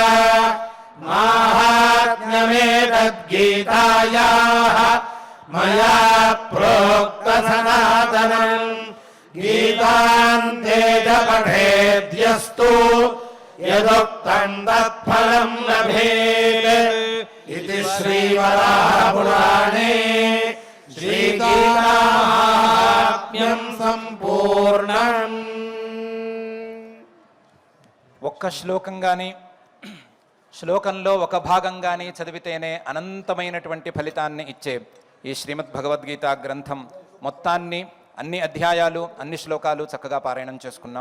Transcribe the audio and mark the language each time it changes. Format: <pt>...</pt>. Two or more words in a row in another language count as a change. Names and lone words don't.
<sa>माहात्म्यमेतद्गीतायाः मया प्रोक्तसनातनम् गीतान्ते च पठेद्यस्तु यदुक्तं तत्फलं लभेत् इति श्रीवराहपुराणे श्रीगीतामाहात्म्यं सम्पूर्णम्।</sa> <te>ఒక్క శ్లోకం కానీ శ్లోకంలో ఒక భాగం కానీ చదివితేనే అనంతమైనటువంటి ఫలితాన్ని ఇచ్చే ఈ శ్రీమద్ భగవద్గీత గ్రంథం మొత్తాన్ని అన్ని అధ్యాయాలు అన్ని శ్లోకాలు చక్కగా పారాయణం చేసుకున్నాం.</te>